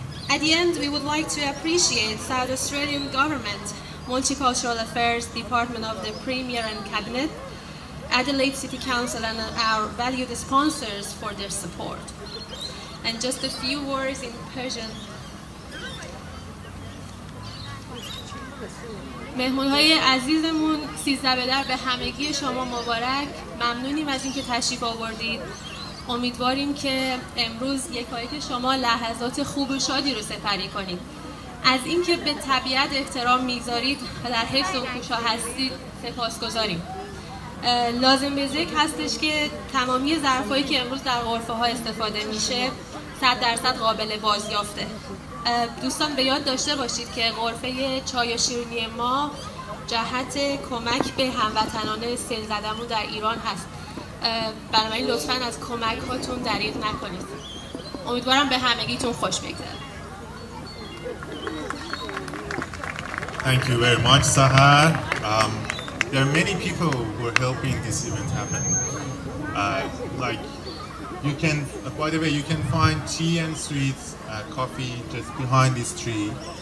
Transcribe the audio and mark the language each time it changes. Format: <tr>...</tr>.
<en>At the end, we would like to appreciate South Australian Government, Multicultural Affairs Department of the Premier and Cabinet, Adelaide City Council and our valued sponsors for their support. And just a few words in Persian.</en> <fa>مهمون‌های عزیزمون 13 به در به همگی شما مبارک. ممنونیم از اینکه تشریف آوردید. امیدواریم که امروز یکایک شما لحظات خوب و شادی رو سپری کنید. از اینکه به طبیعت احترام میذارید و در حفظ حقوق‌ها هستید سپاسگزاریم. لازم به ذکر هستش که تمامی ظرفایی که امروز در غرفه‌ها استفاده میشه 100% قابل بازیافته. دوستان به یاد داشته باشید که غرفه چای و شیرینی ما جهت کمک به هموطنان سیل زدمون در ایران هست. بنابراین لطفاً از کمک هاتون دریغ نکنید. امیدوارم به همگیتون خوش بگذره.</fa> <en>Thank you very much, Sahar. There are many people who are helping this event happen. Like you can, by the way, you can find tea and sweets, coffee just behind this tree.</en>